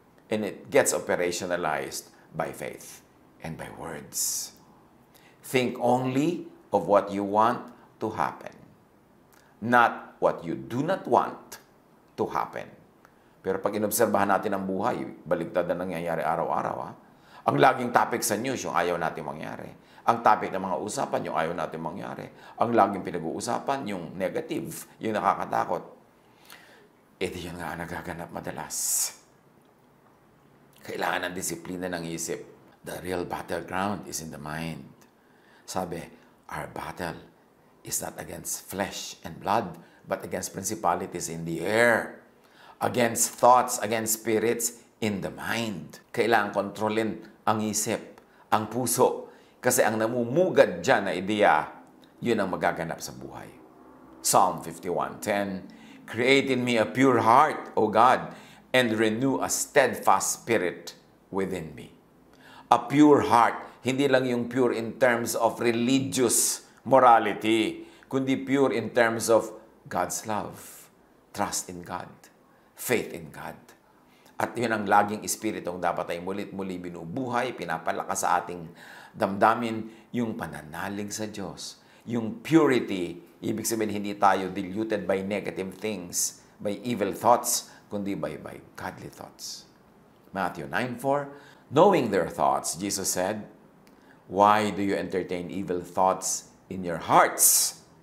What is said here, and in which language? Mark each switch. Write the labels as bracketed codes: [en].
[en] And it gets operationalized by faith and by words. Think only of what you want to happen. Not what you do not want to happen. [tl] Pero pag inobserbahan natin ang buhay, baligtad na nangyayari araw-araw. Ang laging topic sa news, yung ayaw natin mangyari. Ang topic ng mga usapan, yung ayaw natin mangyari. Ang laging pinag-uusapan, yung negative, yung nakakatakot. Di yun nga ang nagaganap madalas. Kailangan ng disiplina ng isip. [en] The real battleground is in the mind. Sabi, our battle is not against flesh and blood, but against principalities in the air. Against thoughts, against spirits in the mind. [tl] Kailangan kontrolin ang isip, ang puso. Kasi ang namumugad dyan na ideya, yun ang magaganap sa buhay. [en] Psalm 51:10, Create in me a pure heart, O God, and renew a steadfast spirit within me. A pure heart, [tl] hindi lang yung [en] pure in terms of religious morality, [tl] kundi [en] pure in terms of God's love, trust in God, faith in God. [tl] At yun ang laging espiritong dapat ay mulit-muli binubuhay, pinapalakas sa ating damdamin, yung pananalig sa Diyos. Yung [en] purity, [tl] ibig sabihin hindi tayo [en] diluted by negative things, by evil thoughts, [tl] kundi [en] by godly thoughts. Matthew 9:4, knowing their thoughts, Jesus said, why do you entertain evil thoughts in your hearts?